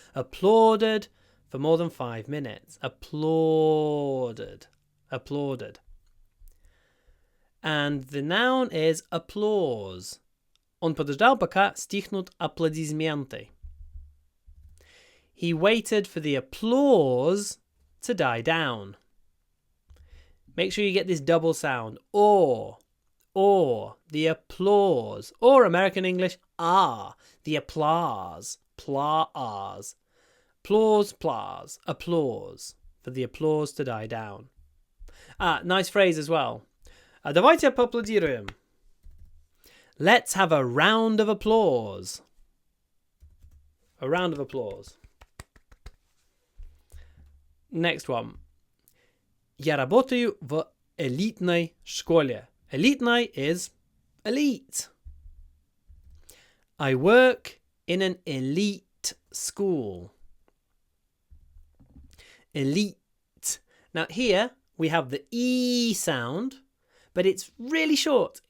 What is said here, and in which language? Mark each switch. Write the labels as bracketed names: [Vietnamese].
[English] Applauded for more than 5 minutes. Applauded. And the noun is applause. [Russian] Он подождал, пока стихнут аплодисменты. [English] He waited for the applause to die down. Make sure you get this double sound. Or, the applause. Or American English, the applause. Applause. Applause. For the applause to die down. Nice phrase as well. [Russian] Давайте поаплодируем. [English] Let's have a round of applause. A round of applause. Next one. [Russian] Я работаю в элитной школе. [English] Элитной is elite. I work in an elite school. Elite. Now here we have the E sound, but it's really short.